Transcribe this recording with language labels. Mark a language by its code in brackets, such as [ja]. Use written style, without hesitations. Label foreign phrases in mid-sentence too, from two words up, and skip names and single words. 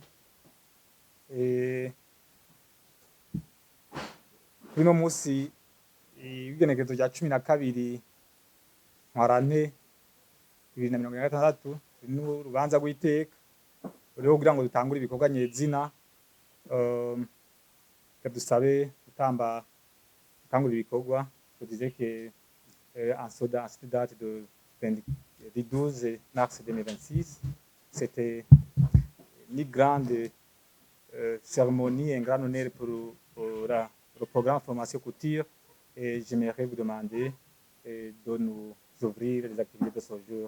[rn] Kuri no musi w'igenekerezo rya 12 Ntwarante 2026 n'urubanza rw'iteka rero kugira ngo dutangure ibikorwa nyezina, dusabe gutangura ibikorwa. [fr] Je disais que en cette date du 12 mars 2026, c'était une grande cérémonie, un grand honneur pour le programme formation couture, et j'aimerais vous demander de nous ouvrir les activités de ce jour.